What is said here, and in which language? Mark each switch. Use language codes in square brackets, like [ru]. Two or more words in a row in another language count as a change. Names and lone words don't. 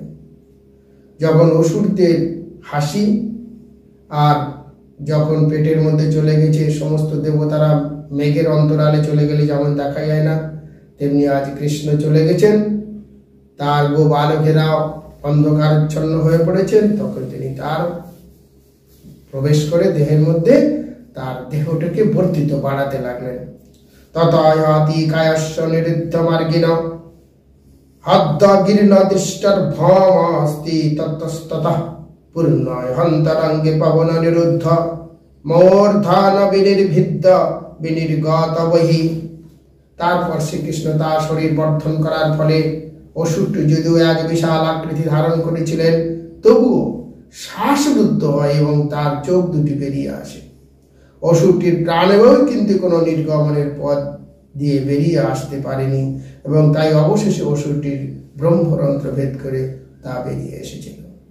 [bn] যখন অসুরদের হাসি আর যখন পেটের মধ্যে চলে গেছে, সমস্ত দেবতারা মেঘের অন্তরালে চলে গেলে যেমন দেখা যায় না, তেমনি আজ কৃষ্ণ চলে গেছেন, তার গোবালকেরাও অন্ধকারাচ্ছন্ন হয়ে পড়েছেন। তখন তিনি তার প্রবেশ করে দেহের মধ্যে তার দেহটাকে বর্ধিত বাড়াতে লাগলেন। [sa] ততয়াতি কায়স্য নিরুদ্ধ মার্গিণ হদ্দগির্ণ দৃষ্টর ভমস্তি ততস্ততঃ পূর্ণয় হন্তরঙ্গে পবন নিরুদ্ধ মূর্ধন বিনির্ভিদ্য বিনির্গত বহি। [bn] তারপর শ্রীকৃষ্ণ তার শরীর বর্ধন করার ফলে অসুরটি যদিও এক বিশাল আকৃতি ধারণ করেছিলেন তবুও শ্বাসরুদ্ধ হয় এবং তার চোখ দুটি বেরিয়ে আসে। অসুরটির প্রাণেও কিন্তু কোনো নির্গমনের পথ দিয়ে বেরিয়ে আসতে পারেনি এবং তাই অবশেষে অসুরটির ব্রহ্মরন্ধ্র ভেদ করে তা বেরিয়ে এসেছিল।